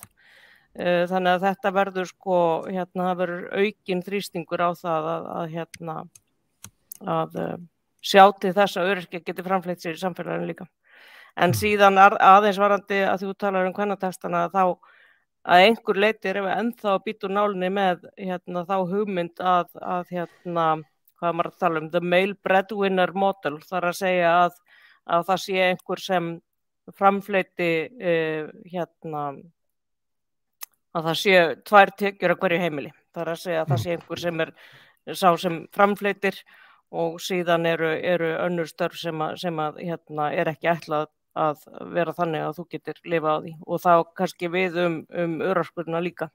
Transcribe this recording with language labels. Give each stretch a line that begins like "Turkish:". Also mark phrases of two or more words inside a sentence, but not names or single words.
Icelandic: Þannig að þetta verður það verður aukinn þrýstingur á það að sjá til þess að öryrkjar geti framfleytt sér í samfélaginu líka. En síðan aðeins varandi að þú talar kvennatextana þá að einhver leyti erum við ennþá að bíta úr nálinni með þá hugmynd að hvað maður að tala
English: the male breadwinner model,
Icelandic: þar að segja að það sé einhver sem framfleyti að það sé 2 tekjur á hverju heimili. Það er að segja að það sé einhver sem sá sem framfleytir og síðan eru önnur störf sem er ekki ætlað að vera þannig að þú getur lifað á því og þá kannski við örorkuna líka.